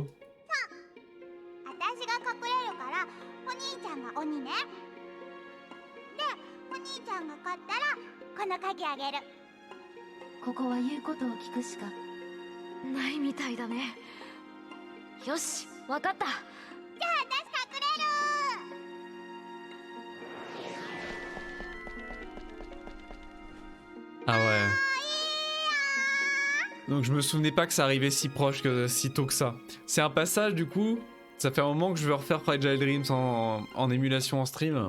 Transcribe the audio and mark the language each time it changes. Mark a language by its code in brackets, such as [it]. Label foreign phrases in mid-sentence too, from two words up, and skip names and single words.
[ja] 私が隠れるからお兄ちゃんが鬼ねでお兄ちゃんが勝ったらこの鍵あげるここは言うことを聞くしか。ないみたいだね。よし、わかった。じゃあ私隠れる [fr] Ah ouais. Donc je me souvenais pas que ça arrivait si proche si tôt que ça. C'est un passage du coup, ça fait un moment que je veux refaire Fragile Dreams en émulation en stream.